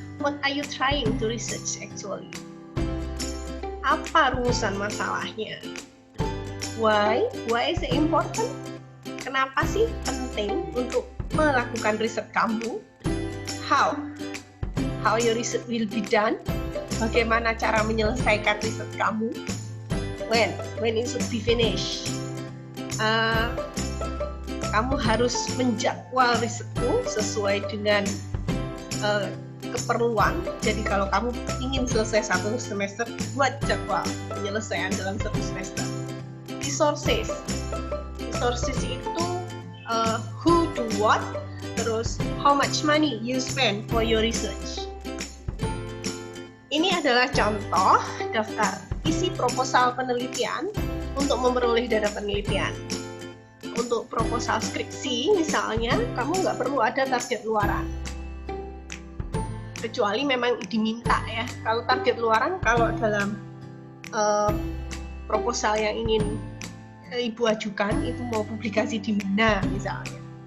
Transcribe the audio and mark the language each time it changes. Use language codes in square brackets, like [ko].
[en] What are you trying to research actually? [id] Apa rumusan masalahnya? [en] Why is it important? [id] Kenapa sih penting untuk melakukan riset kamu? [en] How your research will be done? [id] Bagaimana cara menyelesaikan riset kamu? [en] When it should be finished? [id] Kamu harus menjadwal risetmu sesuai dengan keperluan. Jadi kalau kamu ingin selesai satu semester, buat jadwal penyelesaian dalam satu semester. [en] Resources itu who do what, terus how much money you spend for your research. [id] Ini adalah contoh daftar isi proposal penelitian untuk memperoleh dana penelitian. Untuk proposal skripsi misalnya, kamu nggak perlu ada target luaran. Kecuali memang diminta ya. Kalau target luaran, kalau dalam proposal yang ingin ibu ajukan itu mau publikasi di mana misalnya.